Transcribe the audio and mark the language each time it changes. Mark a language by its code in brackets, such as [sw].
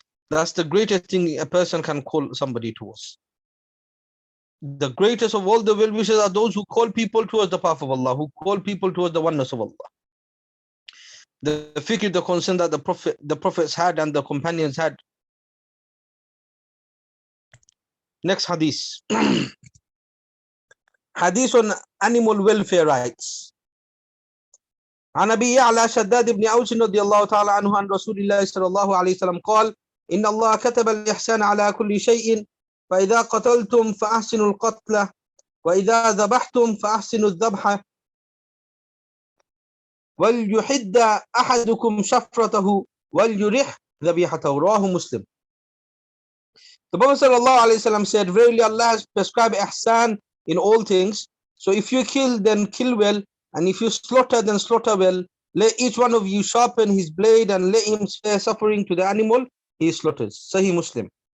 [en] That's the greatest thing a person can call somebody towards. The greatest of all the well-wishers are those who call people towards the path of Allah, who call people towards the oneness of Allah. The fikr, the concern that the prophets had and the companions had. Next hadith. Hadith on animal welfare rights. [ar] عن أبي يعلى شداد بن أوس رضي الله تعالى عنه عن رسول الله صلى الله عليه وسلم قال إن الله كتب الإحسان على كل شيء فإذا قتلتم فأحسنوا القتل وإذا ذبحتم فأحسنوا الذبح وَلْيُحِدَّ أَحَدُكُمْ شَفْرَتَهُ وَلْيُرِحْ ذَبِيحَتَهُ. Rawahu Muslim. [en] The Prophet ﷺ said, verily Allah has prescribed ihsan in all things. So if you kill, then kill well. And if you slaughter, then slaughter well. Let each one of you sharpen his blade and let him spare suffering to the animal he slaughters. Sahih Muslim.